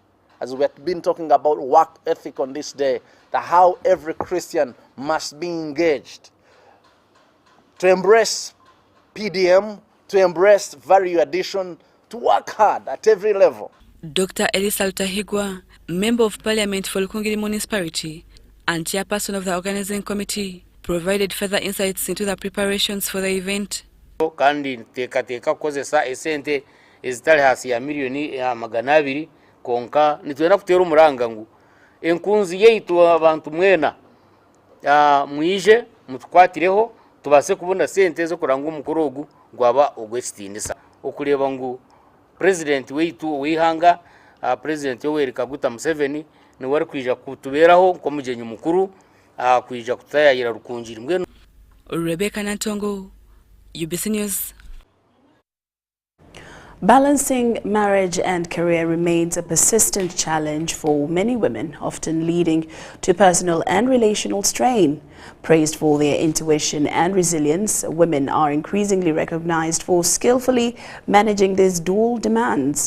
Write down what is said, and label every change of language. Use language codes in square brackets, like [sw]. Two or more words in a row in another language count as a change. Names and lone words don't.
[en] As we have been talking about work ethic on this day, that how every Christian must be engaged to embrace PDM, to embrace value addition, to work hard at every level. Dr. Elisa Lutahigwa, Member of Parliament for Lukungiri Municipality and Chairperson of the Organizing Committee, provided further insights into the preparations for the event. [cgg] Kandi teka kozesa esente ezitali hasi ya milioni ya magana 2 konka nitwenda kutera umuranga ngu enkunzi yeitu abantu mwena mwije mutukwatireho tubase kubona sente zo kuranga umukuru ogu gwaba ogwestindisa okureba ngu president weitu wihanga president Yoweri Kaguta Museveni ni wari kwija kutuberaho ko mugenyi mukuru kwija kutayayira rukunjira mbwe. [en] Rebecca Natongo, UBC News. Balancing marriage and career remains a persistent challenge for many women, often leading to personal and relational strain. Praised for their intuition and resilience, women are increasingly recognized for skillfully managing these dual demands.